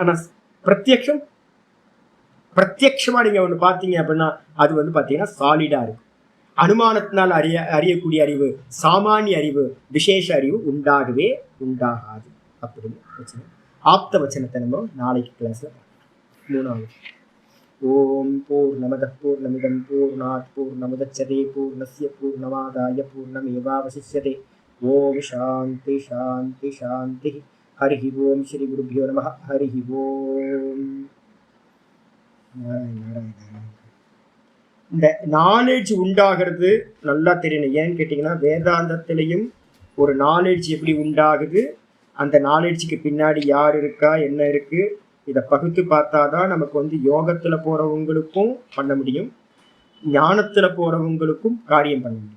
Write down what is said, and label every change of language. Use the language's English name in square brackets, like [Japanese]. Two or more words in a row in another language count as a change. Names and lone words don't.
[Tamil] ஆனா பிரத்யக்ஷமா நீங்க ஒண்ணு பாத்தீங்க அப்படின்னா அது வந்து பாத்தீங்கன்னா சாலிடா இருக்கும். அனுமானத்தினால் அறியக்கூடிய அறிவு, சாமானிய அறிவு, விசேஷ அறிவு உண்டாகவே உண்டாகாது அப்படின்னு வச்சுக்கோங்க. ஆப்த வச்சனத்தை நம்ம நாளைக்கு கிளாஸ்ல மூணாவது. [Sanskrit] ॐ पूर्णमदः पूर्णमिदं पूर्णात् पूर्णमुदच्यते पूर्णस्य पूर्णमादाय पूर्णमेवावशिष्यते. ॐ शान्ति शान्ति शान्ति. हरि ॐ। श्री गुरुभ्यो नमः. हरि ॐ. [Tamil] இந்த நாலேஜ் உண்டாகிறது நல்லா தெரியணும். ஏன்னு கேட்டீங்கன்னா வேதாந்தத்திலையும் ஒரு நாலேஜ் எப்படி உண்டாகுது, அந்த நாலேஜுக்கு பின்னாடி யார் இருக்கா, என்ன இருக்கு, இதை பகுத்து பார்த்தாதான் நமக்கு வந்து யோகத்துல போறவங்களுக்கும் பண்ண முடியும், ஞானத்துல போறவங்களுக்கும் காரியம் பண்ண முடியும்.